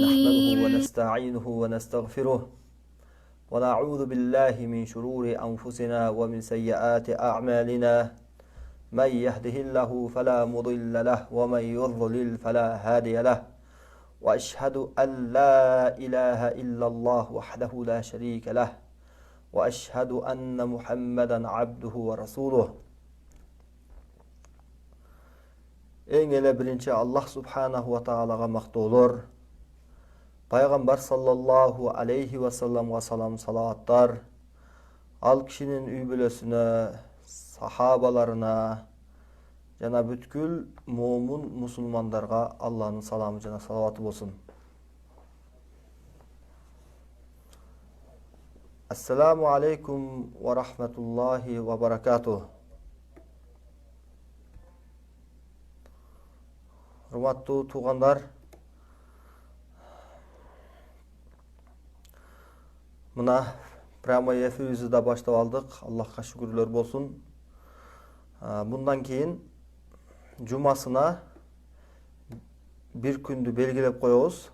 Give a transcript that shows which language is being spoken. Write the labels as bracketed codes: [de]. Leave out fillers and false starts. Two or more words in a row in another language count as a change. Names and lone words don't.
[ar] نحمده ونستعينه ونستغفره ونعوذ بالله من شرور أنفسنا ومن سيئات أعمالنا من يهده الله فلا مضل له ومن يضلل فلا هادي له وأشهد أن لا إله إلا الله وحده لا شريك له وأشهد أن محمدا عبده ورسوله. [ky] Eң эле биринчи Аллах [ar] سبحانه وتعالى [ky] мактоолор, Пайгамбар [ar] صلى الله عليه وسلم [ky] салам салаваттар, ал кишинин үй бүлөсүнө, сахабаларына жана бүткүл момун мусулмандарга Алланын саламы жана салаваты болсун. [ar] السلام عليكم ورحمة الله وبركاته. [ky] Урматтуу туугандар, мына [ru] прямой эфирибизди [ky] да баштап алдык. Аллахка шүгүрлөр болсун. Мындан кийин жумасына бир күндү белгилеп коебуз.